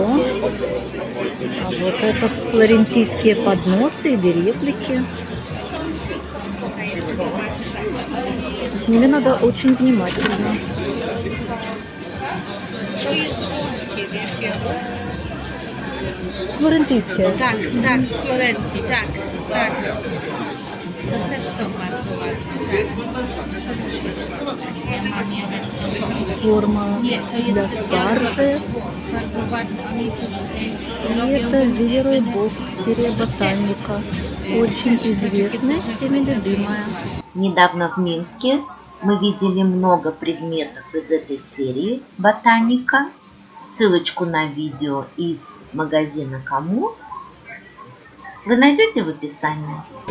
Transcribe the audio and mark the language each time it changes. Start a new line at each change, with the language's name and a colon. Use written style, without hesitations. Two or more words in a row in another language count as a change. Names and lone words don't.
Russian: А вот это флорентийские подносы или реплики. С ними надо очень внимательно. Флорентийские.
Polish: Tak, tak, z Florencji, tak, tak. To też są bardzo ładne, tak. To też jest ładne. Ja mam je elektroniczne.
Russian: Форма
Polish: Nie, to
Russian: для
Polish: jest
Russian: спаржи.
Polish: bardzo ładne. Oni
Russian: И
Polish: robią...
Russian: это Верой Бог, серия ботаника. Очень известная, всеми любимая. Недавно в Минске мы видели много предметов из этой серии «Ботаника». Ссылочку на видео из магазина «Кому» вы найдете в описании.